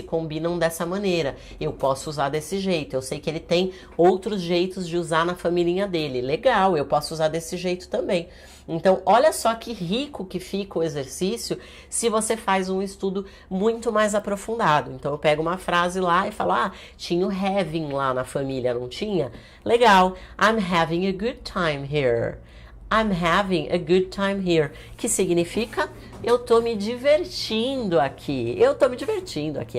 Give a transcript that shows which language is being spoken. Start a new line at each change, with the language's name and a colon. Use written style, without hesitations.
Portuguese: se combinam dessa maneira. Eu posso usar desse jeito. Eu sei que ele tem outros jeitos de usar na família dele. Legal, eu posso usar desse jeito também. Então, olha só que rico que fica o exercício se você faz um estudo muito mais aprofundado. Então, eu pego uma frase lá e falo, tinha o having lá na família, não tinha? Legal,
English: I'm having a good time here. I'm having a good time here.
Portuguese: Que significa, eu tô me divertindo aqui. Eu tô me divertindo aqui.